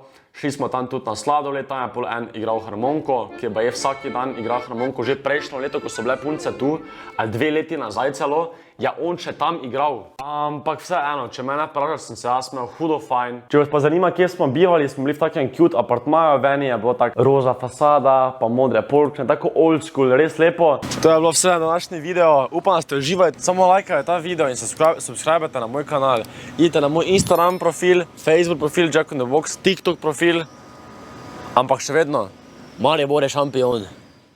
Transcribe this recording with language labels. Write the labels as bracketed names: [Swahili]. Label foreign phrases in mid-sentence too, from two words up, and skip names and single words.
[Slovenian] Šli smo tam tudi na sladoled, tam je pol en igral harmoniko, ki je vsak dan igral harmoniko že prejšnjo leto, ko so bile punce tu, ali 2 leti nazaj celo. ja on še tam igral. Ampak vseeno, če mene vprašaš, sem se jaz imel hudo fajn. Če vas pa zanima, kje smo bivali, smo bili v takem cute apartmaju, v eni je bilo tako roza fasada, pa modre polkne, tako [English] old school, [Slovenian] res lepo. To je bilo vse na današnji video, upam, da ste uživali, samo lajkajte ta video in subscribete na moj kanal. Idite na moj Instagram profil, Facebook profil, Jack in the Box, TikTok profil, ampak še vedno, Maribor je šampion.